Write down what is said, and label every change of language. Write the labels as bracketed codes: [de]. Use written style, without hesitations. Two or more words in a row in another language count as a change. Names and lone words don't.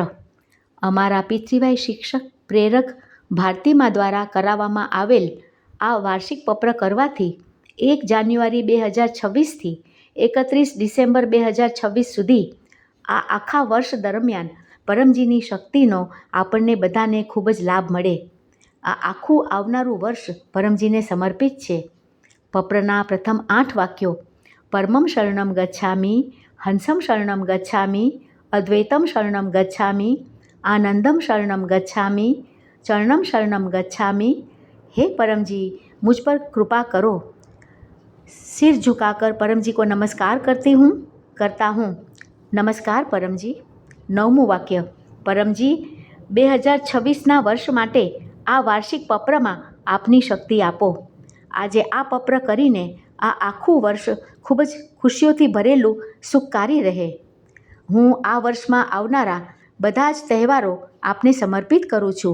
[gu] અમારા પૃથ્વીભાઈ શિક્ષક પ્રેરક ભારતીમા દ્વારા કરાવવામાં આવેલ આ વાર્ષિક પત્ર કરવાથી 1 જાન્યુઆરી 2026થી 31 ડિસેમ્બર 2026 સુધી આ આખા વર્ષ દરમિયાન પરમજીની શક્તિનો આપણને બધાને ખૂબ જ લાભ મળે. આ આખું આવનારું વર્ષ પરમજીને સમર્પિત છે. પપ્રના પ્રથમ 8 વાક્યો [sa] પરમમ શરણમ ગચ્છામી, હંસમ શરણમ ગચ્છામી, અદ્વૈતમ શરણમ ગચ્છામી, આનંદમ શરણમ ગચ્છામી, ચરણમ શરણમ ગચ્છામી. [hi] हे परमजी, मुझ पर कृपा करो. सिर झुकाकर परमजी को नमस्कार करता हूँ. नमस्कार परमजी. [gu] 9મું વાક્ય પરમજી 2026ના વર્ષ માટે આ વાર્ષિક પત્રમાં આપની શક્તિ આપો. આજે આ પત્ર કરીને આ આખું વર્ષ ખૂબ જ ખુશીઓથી ભરેલું સુખકારી રહે. હું આ વર્ષમાં આવનારા બધા જ તહેવારો આપને સમર્પિત કરું છું.